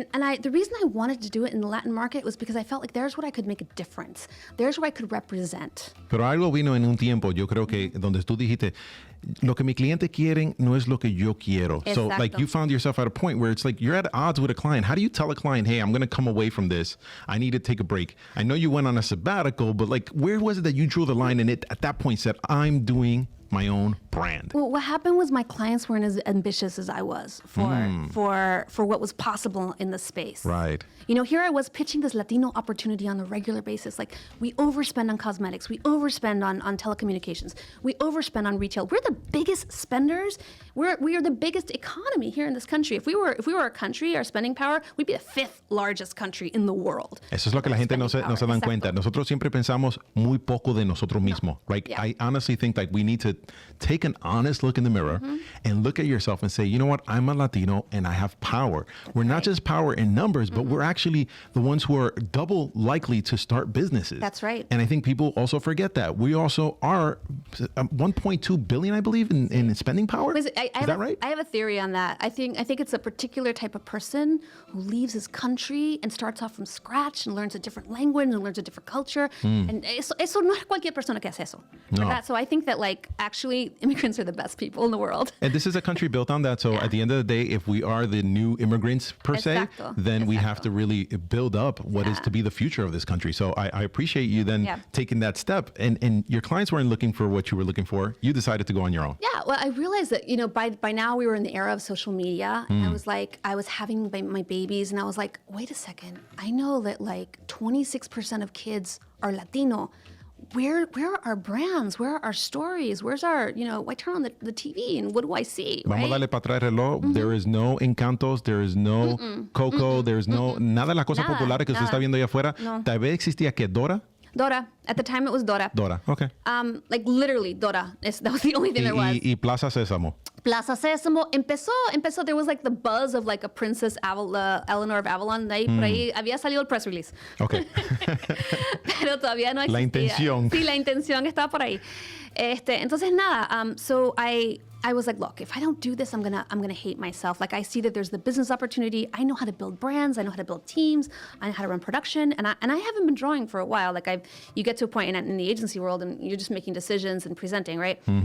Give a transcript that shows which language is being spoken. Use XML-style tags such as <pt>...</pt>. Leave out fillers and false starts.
<en>And the reason I wanted to do it in the Latin market was because I felt like there's where I could make a difference. There's where I could represent.</en> <es>Pero algo vino en un tiempo, yo creo que donde tú dijiste, lo que mi cliente quieren no es lo que yo quiero.</es> <en>So</en> <es>Exacto.</es> <en>like you found yourself at a point where it's like you're at odds with a client. How do you tell a client, hey, I'm going to come away from this. I need to take a break. I know you went on a sabbatical, but like where was it that you drew the line and it at that point said, I'm doing my own brand? Well, what happened was my clients weren't as ambitious as I was for what was possible in the space. Right. You know, here I was pitching this Latino opportunity on a regular basis. Like, we overspend on cosmetics. We overspend on telecommunications. We overspend on retail. We're the biggest spenders. We are the biggest economy here in this country. If we were a country, our spending power, we'd be the 5th largest country in the world.</en> <es>Eso es lo que la gente no se dan Exacto. cuenta. Nosotros siempre pensamos muy poco de nosotros mismos.</es> <en>Right? Yeah. I honestly think that we need to take an honest look in the mirror and look at yourself and say, you know what? I'm a Latino and I have power. We're not just power in numbers, but we're actually the ones who are double likely to start businesses. That's right. And I think people also forget that. We also are 1.2 billion, I believe, in spending power. Is that right? I have a theory on that. I think it's a particular type of person who leaves his country and starts off from scratch and learns a different language and learns a different culture.</en> <es>And eso no es cualquier persona que hace eso. No.</es> <en>So I think that actually immigrants are the best people in the world. And this is a country built on that. So at the end of the day, if we are the new immigrants per se,</en> <es>Exacto.</es> <en>then we have to really build up what is to be the future of this country. So I appreciate you then taking that step. And your clients weren't looking for what you were looking for. You decided to go on your own. Yeah, well, I realized that, by now we were in the era of social media. And I was having my babies and I was like, wait a second. I know that 26% of kids are Latino. Where are our brands? Where are our stories? Where's our, I turn on the TV and what do I see?</en> <es>Vamos a darle para atrás el reloj.</es> <en>There is no Encantos. There is no Coco. There is no,</en> <es>nada de las cosas Nada, populares que usted está viendo allá afuera. No. Tal vez existía que Dora.</es> <en>Dora. At the time it was Dora. Dora, okay. Literally Dora. That was the only thing there was.</en> <es>Y Plaza Sésamo. Plaza Sésamo empezó,</es> <en>there was the buzz of a</en> <es>Princess Eleanor of Avalon, de ahí, por ahí había salido el press release.</es> <en>Okay.</en> <es>Pero todavía no existía. La intención. Sí, la intención estaba por ahí. Entonces nada,</es> <en>so I was like, look, if I don't do this, I'm gonna hate myself. I see that there's the business opportunity. I know how to build brands. I know how to build teams. I know how to run production. And I haven't been drawing for a while. You get to a point in the agency world and you're just making decisions and presenting, right?</en>